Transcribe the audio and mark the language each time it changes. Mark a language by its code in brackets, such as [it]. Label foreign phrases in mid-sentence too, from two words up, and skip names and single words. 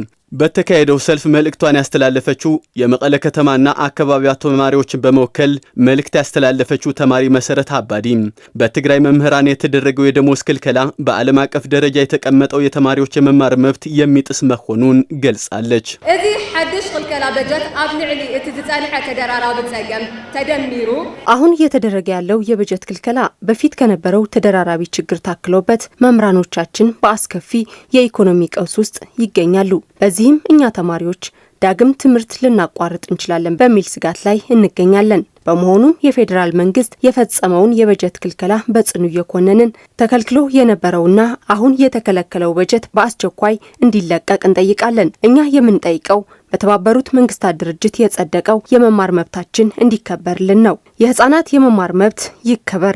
[am] በተካሄደው ሰልፍ መልእክቷን ያስተላለፈችው የመቀለ ከተማና አካባቢዋ ተማሪዎችን በመወከል መልእክት ያስተላለፈችው ተማሪ መሰረት አባዲ በትግራይ መምህራን የተደረገው የደሞዝ ክልከላ በዓለም አቀፍ ደረጃ የተቀመጠው የተማሪዎች የመማር መብት የሚጥስ መሆኑን ገልጻለች። [ti] እዚ ሐድሽ ክልከላ በጀት ኣብ ልዕሊ እቲ ዝጸንሐ ተደራራቢ ጸገም ተደሚሩ [am] አሁን እየተደረገ ያለው የበጀት ክልከላ በፊት ከነበረው ተደራራቢ ችግር ታክሎበት መምህራኖቻችን በአስከፊ የኢኮኖሚ ቀውስ ውስጥ ይገኛሉ። በዚህም እኛ ተማሪዎች ዳግም ትምህርት ልናቋርጥ እንችላለን በሚል ስጋት ላይ እንገኛለን። በመሆኑም የፌዴራል መንግስት የፈጸመውን የበጀት ክልከላ በጽኑ እየኮነንን ተከልክሎ የነበረውና አሁን የተከለከለው በጀት በአስቸኳይ እንዲለቀቅ እንጠይቃለን። እኛ የምንጠይቀው በተባበሩት መንግስታት ድርጅት የጸደቀው የመማር መብታችን እንዲከበርልን ነው። የህፃናት የመማር መብት ይከበር።